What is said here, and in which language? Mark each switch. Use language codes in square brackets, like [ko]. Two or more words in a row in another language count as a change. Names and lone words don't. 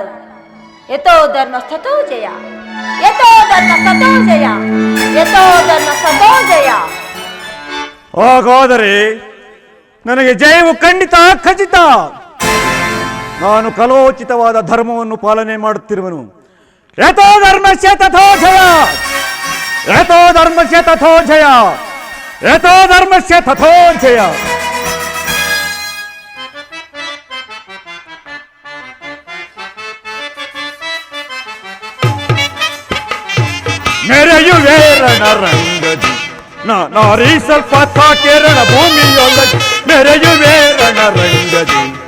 [sa] ಯಥೋ ಧರ್ಮ ಸ್ಥತೋ ಜಯ, ಯಥೋ ಧರ್ಮ ಸ್ಥತೋ ಜಯ, ಯಥೋ ಧರ್ಮ ಸ್ಥತೋ ಜಯ. [kn] ಹಾಗಾದರೆ ನನಗೆ ಜಯವು ಖಂಡಿತ ಖಚಿತ. ನಾನು ಕಲೋಚಿತವಾದ ಧರ್ಮವನ್ನು ಪಾಲನೆ ಮಾಡುತ್ತಿರುವನು. [sa] ಯಥೋ ಧರ್ಮಸ್ಯ ತಥೋ ಜಯ, ಯಥೋ ಧರ್ಮಸ್ಯ ತಥೋ ಜಯ, ಯಥೋ ಧರ್ಮಸ್ಯ ತಥೋ ಜಯ. [kn] ಮೆರೆಯುವೆ ರಣರಂಗದಿ ನಾರಿ ಸ್ವಲ್ಪ ಕೇರಳ ಭೂಮಿಯೊಳಗೆ, ಮೆರೆಯುವೆ ರಣರಂಗದಿ.